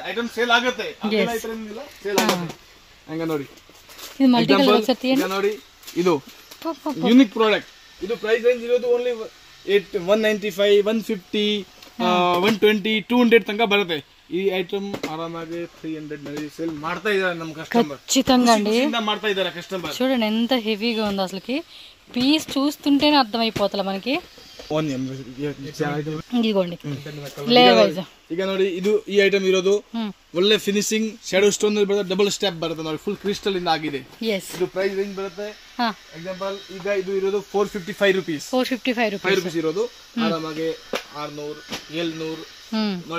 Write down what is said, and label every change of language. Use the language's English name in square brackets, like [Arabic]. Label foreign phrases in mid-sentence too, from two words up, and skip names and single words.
[English] item sale [Kannada] ಆಗುತ್ತೆ, ಸೇಲ್ ಆಗುತ್ತೆ. ಹಂಗ ನೋಡಿ. ನೋಡಿ ಇದು [English] unique product. [Kannada] ಇದು [English] price range [Kannada] ಇರೋದು ಓನ್ಲಿ 195 150 120 200 ತನಕ ಬರುತ್ತೆ. ಈ ಐಟಮ್ ಆರಾಮಾಗಿ 300 ನಲ್ಲಿ సేల్ ಮಾಡ್ತಾ ಇದ್ದಾರೆ ನಮ್ಮ కస్టమర్. [Telugu] ఖచ్చితంగా అండి [Kannada] ಮಾಡ್ತಾ ಇದ್ದಾರೆ కస్టమర్. [Telugu] చూడండి ఎంత హెవీగా ఉంది అసలుకి. పీస్ చూస్తుంటేనే అర్థమైపోతల మనకి. ఇదిగోండి లేవైజ్. [Kannada] ಈಗ ನೋಡಿ ಇದು ಈ ಐಟಮ್ ಇರೋದು ಒಳ್ಳೆ [English] finishing shadow stone [Kannada] ಬರುತ್ತೆ. [English] double step [Kannada] ಬರುತ್ತೆ ನೋಡಿ, [English] full crystal [Kannada] ಇಂದ ಆಗಿದೆ. ಇದು [English] price range [Kannada] ಬರುತ್ತೆ. ಎಕ್ಸಾಂಪಲ್ ಈಗ ಇದು ಇರೋದು 455 ರೂಪೀಸ್. 455 ರೂಪೀಸ್ ಇರೋದು. ಆರಾಮಾಗಿ 600 700 ನೋಡಿ.